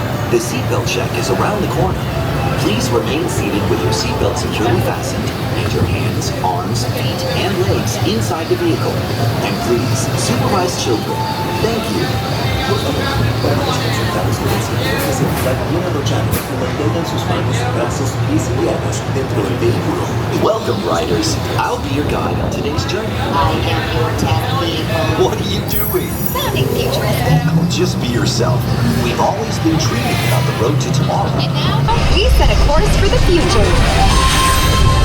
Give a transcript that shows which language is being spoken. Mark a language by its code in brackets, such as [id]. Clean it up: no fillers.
[en] The seatbelt check is around the corner. Please remain seated with your seatbelt securely fastened and your hands, arms, feet, and legs inside the vehicle. And please, supervise children. Thank you. [es] Por favor, permanezcan sentados con el cinturón de seguridad bien abrochado y mantengan sus manos, brazos, pies y piernas dentro del vehículo. [en] Welcome, riders. I'll be your guide on today's journey. I am your test vehicle. What are you doing? Sounding futuristic. Oh, just be yourself. We've always been dreaming about the road to tomorrow. And now, we set a course for the future.